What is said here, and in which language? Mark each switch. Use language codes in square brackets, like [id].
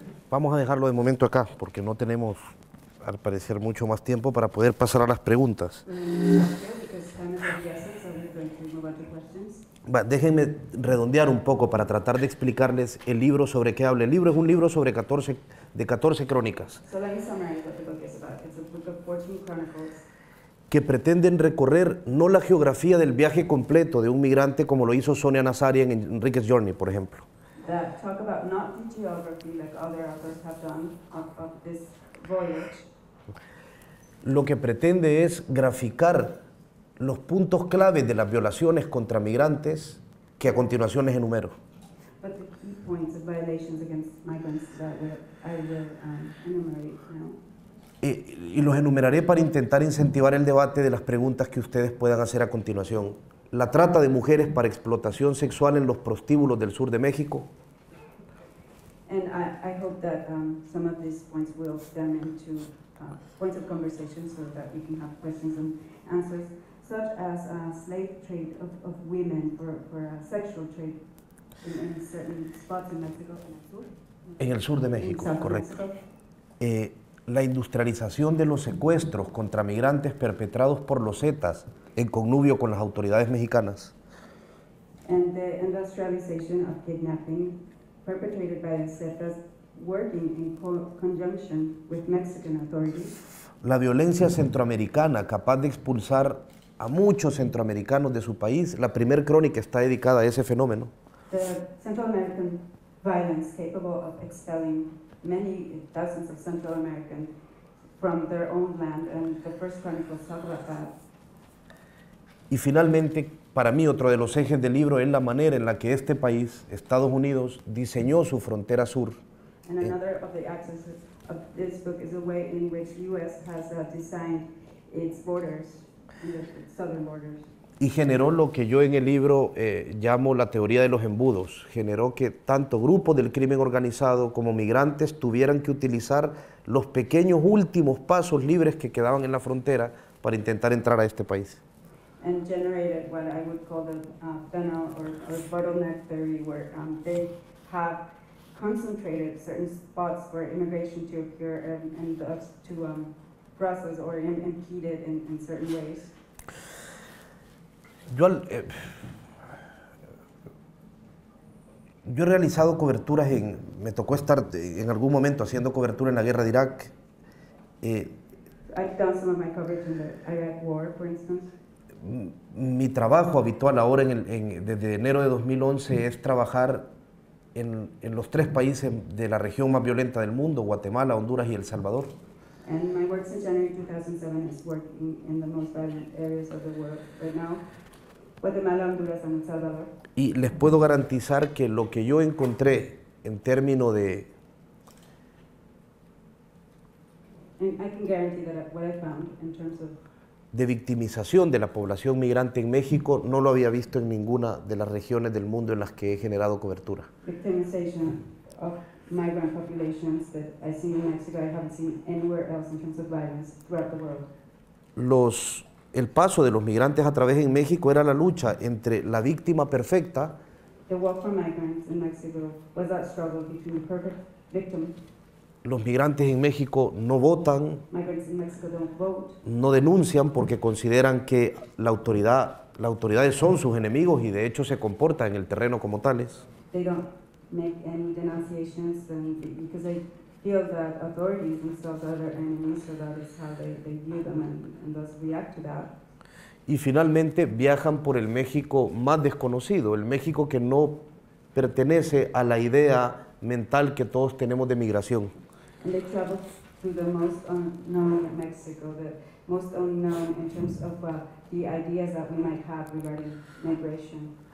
[es] Vamos a dejarlo de momento acá, porque no tenemos, al parecer, mucho más tiempo para poder pasar a las preguntas. [en] Because time is of the essence, so we're going to move on to questions. [es] Déjenme redondear un poco para tratar de explicarles el libro sobre qué habla. El libro es un libro sobre 14 crónicas [en] So let me summarize what the book is about. It's a book of 14 chronicles [es] que pretenden recorrer no la geografía del viaje completo de un migrante como lo hizo Sonia Nazari en Enrique's Journey, por ejemplo, [en] that talk about not the geography like other authors have done of this voyage. [es] lo que pretende es graficar los puntos claves de las violaciones contra migrantes que a continuación les enumero. [en] But the key points of violations against migrants that I will enumerate now. [es] Y los enumeraré para intentar incentivar el debate de las preguntas que ustedes puedan hacer a continuación. La trata de mujeres para explotación sexual en los prostíbulos del sur de México. [en] And I hope that some of these points will stem into points of conversation so that we can have questions and answers, such as slave trade of women for sexual trade in certain spots in Mexico. [es] En el sur de México, [en] South [es] correcto. [en] Mexico. [es] La industrialización de los secuestros contra migrantes perpetrados por los Zetas en connubio con las autoridades mexicanas. [en] And the industrialization of kidnapping perpetrated by the Zetas working in conjunction with Mexican authorities. [es] La violencia centroamericana capaz de expulsar a muchos centroamericanos de su país. La primer crónica está dedicada a ese fenómeno. [en] The Central American violence capable of expelling many thousands of Central Americans from their own land, and the first chronicles talk about that. [es] Y finalmente, para mí, otro de los ejes del libro es la manera en la que este país, Estados Unidos, diseñó su frontera sur. [en] And another of the axes of this book is the way in which U.S. has designed its borders, its southern borders. [es] Y generó lo que yo en el libro llamo la teoría de los embudos. Generó que tanto grupos del crimen organizado como migrantes tuvieran que utilizar los pequeños últimos pasos libres que quedaban en la frontera para intentar entrar a este país. [en] And generated what I would call the funnel or bottleneck theory, where they have concentrated certain spots for immigration to occur and thus to process or impede it in certain ways. [es] Yo he realizado coberturas me tocó estar en algún momento haciendo cobertura en la guerra de Irak. [en] I've done some of my coverage in the Iraq War, for instance. [es] Mi trabajo habitual ahora desde enero de 2011 es trabajar en los 3 países de la región más violenta del mundo, Guatemala, Honduras y El Salvador. [en] And my work since January 2007 is working in the most violent areas of the world right now, Guatemala, Honduras, and El Salvador. [es] Y les puedo garantizar que lo que yo encontré en términos [en] And I can guarantee that what I found in terms of [es] de victimización de la población migrante en México no lo había visto en ninguna de las regiones del mundo en las que he generado cobertura. [en] victimization of migrant populations that I see in Mexico, I haven't seen anywhere else in terms of violence throughout the world. [es] El paso de los migrantes a través en México era la lucha entre la víctima perfecta [en] The walk for migrants in Mexico was that struggle between the perfect victim. [es] Los migrantes en México no votan, [en] Migrants in Mexico don't vote. [es] no denuncian porque consideran que las autoridades son sus enemigos y de hecho se comportan en el terreno como tales. [en] They don't make any denunciations because they feel that authorities themselves are their enemies, so that is how they view them and thus react to that. [es] Y finalmente viajan por el México más desconocido, el México que no pertenece a la idea mental que todos tenemos de migración. [en] And they travel to the most unknown Mexico, the most unknown in terms of the ideas that we might have regarding migration.